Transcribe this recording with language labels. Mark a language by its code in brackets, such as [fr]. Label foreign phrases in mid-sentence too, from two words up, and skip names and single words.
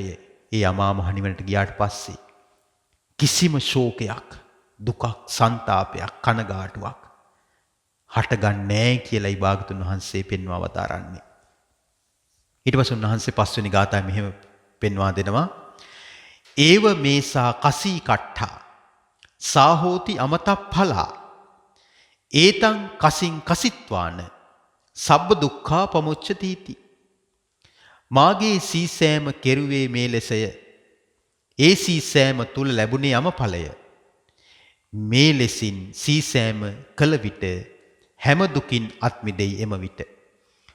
[si] ඒ අමා මහ නිවනට ගියාට පස්සේ කිසිම ශෝකයක් දුකක් සංතාපයක් කනගාටුවක් හටගන්නේ නැහැ කියලායි භාගතුන් වහන්සේ පෙන්වා වදාරන්නේ. ඊට පස්සේ උන්වහන්සේ පස්වෙනි ගාථාවේ මෙහෙම පෙන්වා දෙනවා. [pi] ඒව මේසා කසී කට්ඨා සාහෝති අමතප්ඵලා ඒතං කසින් කසිත්වාන සබ්බ දුක්ඛා පමුච්ඡති. [si] මාගේ සීසෑම කෙරුවේ මේ ලෙසය. ඒ සීසෑම තුල ලැබුණේ යමඵලය. මේ ලෙසින් සීසෑම කළ විට හැම දුකින් අත් මිදෙයි එම විට.